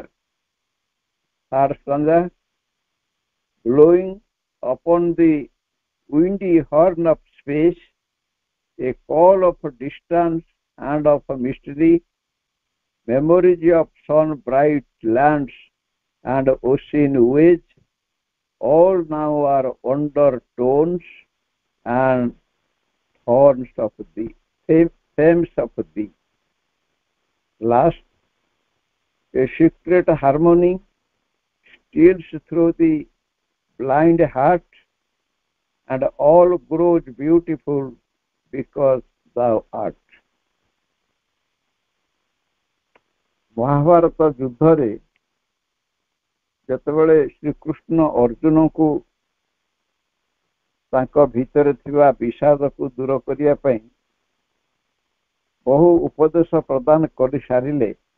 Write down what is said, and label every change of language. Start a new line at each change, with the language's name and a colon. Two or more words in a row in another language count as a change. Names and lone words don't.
English: Third stanza, blowing upon the windy horn of space, a call of distance and of mystery, memories of sun-bright lands and ocean waves, all now are undertones and thorns of thee, themes of thee. Last, a secret harmony steals through the blind heart, and all grows beautiful because thou art.
Odia: ମହାଭାରତ ଯୁଦ୍ଧରେ ଯେତେବେଳେ ଶ୍ରୀକୃଷ୍ଣ ଅର୍ଜୁନଙ୍କୁ ତାଙ୍କ ଭିତରେ ଥିବା ବିଷାଦକୁ ଦୂର କରିବା ପାଇଁ ବହୁ ଉପଦେଶ ପ୍ରଦାନ କରିସାରିଲେ,